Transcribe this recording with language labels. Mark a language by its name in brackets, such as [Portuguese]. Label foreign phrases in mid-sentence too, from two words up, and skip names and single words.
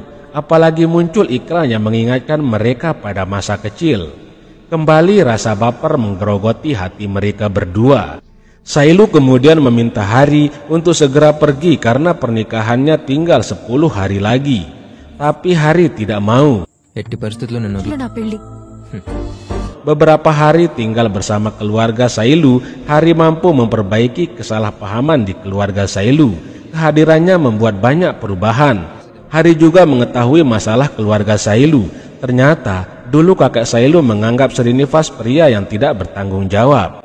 [Indonesian] Apalagi muncul iklan yang mengingatkan mereka pada masa kecil. Kembali rasa baper menggerogoti hati mereka berdua. Sailu kemudian meminta Hari untuk segera pergi karena pernikahannya tinggal 10 hari lagi. Tapi Hari tidak mau. [Telugu] ఎట్టి పరిస్థితుల్లో నన్ను వదిలి- నా పెళ్లి. [Indonesian] Beberapa hari tinggal bersama keluarga Sailu, Hari mampu memperbaiki kesalahpahaman di keluarga Sailu. Kehadirannya membuat banyak perubahan. Hari juga mengetahui masalah keluarga Sailu. Ternyata dulu kakek Sailu menganggap Srinivas pria yang tidak bertanggung jawab.